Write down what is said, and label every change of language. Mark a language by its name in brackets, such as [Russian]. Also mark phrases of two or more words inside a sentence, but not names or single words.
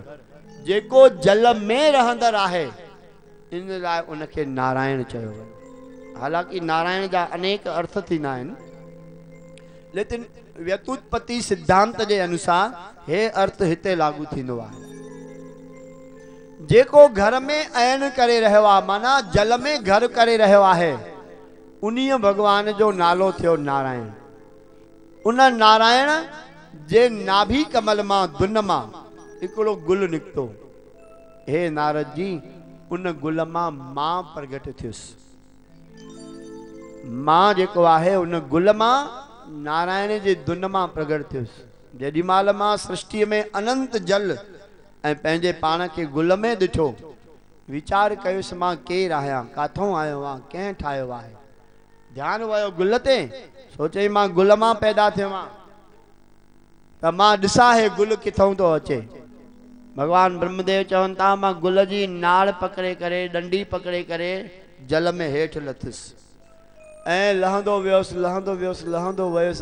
[Sindhi] जेको जल में रहंदड़ आहे, इन लाइ उनखे नारायण चयो वियो। हालांकि नारायण जा अनेक अर्थ थींदा आहिनि, लेकिन [Hindi] व्युत्पत्ति सिद्धांत के अनुसार [Sindhi] हे अर्थ हिते लागू थींदो आहे। जेको घर में अयन करे रहियो आहे, माना जल में घर करे रहियो आहे, उन्हीं भगवान जो नालो थियो नारायण। उन नारायण जे नाभि कमल मां, दुन मां हिकिड़ो गुल निकतो। हे नारद जी, उन गुल मां मां प्रगट थियुसि। मां जेको आहे उन गुल मां नारायण जे दुन मां प्रगट थियुसि। जेॾी महिल मां सृष्टि में अनंत जल ऐं पंहिंजे पाण खे गुल में ॾिठो, वीचार कयुसि मां केरु आहियां, काथों आयो आहियां, कंहिं ठाहियो आहे। ध्यानु वियो गुल ते, सोचई मां गुल मां पैदा थियो आहियां, त मां ॾिसां हे गुल किथों थो अचे। भगवान ब्रह्मदेव चवनि था, मां गुल जी नाड़ पकड़े करे, डंडी पकड़े करे जल में हेठि लथुसि, ऐं लहंदो वियुसि, लहंदो वियुसि, लहंदो वियुसि।